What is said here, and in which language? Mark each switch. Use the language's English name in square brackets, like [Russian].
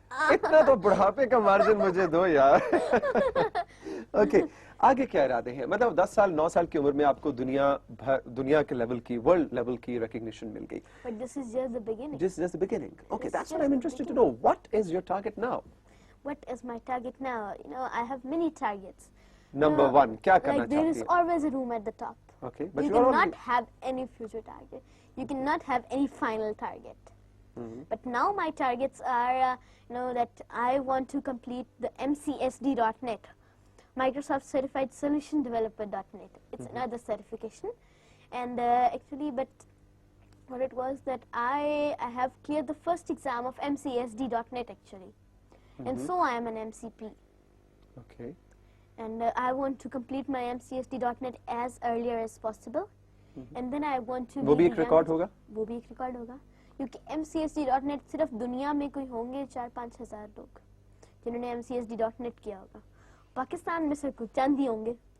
[Urdu] اتنا تو بڑھاپے کا مارجن مجھے دو یار. اوکے, آگے کیا ارادے ہیں؟ مطلب 10 سال 9 سال کی عمر میں آپ کو دنیا کے لیول کی, ورلڈ لیول کی ریکگنیشن مل گئی. [English] But this is just the beginning. This is just the beginning. Okay, that's what I'm interested to know. What is your target now? What is my target now? You know, I have many targets. Number 1, [Urdu] کیا کرنا چاہتی ہیں? [English] There is always a room at the top. Okay, but you cannot have any future target. You cannot have any final target. But now my targets are, that I want to complete the MCSD.net, Microsoft Certified Solution Developer.net. It's another certification. And actually, but what it was that I have cleared the first exam of MCSD.net actually. And so I am an MCP. Okay. And I want to complete my MCSD.net as earlier as possible. And then I want to... [Urdu] وہ بھی ایک record ہوگا؟ وہ بھی ایک record ہوگا, کیونکہ MCSD.net صرف دنیا میں کوئی ہوں گے 4-5 ہزار لوگ جنہوں نے MCSD.net کیا ہوگا. پاکستان میں صرف کچھ چند ہی ہوں گے.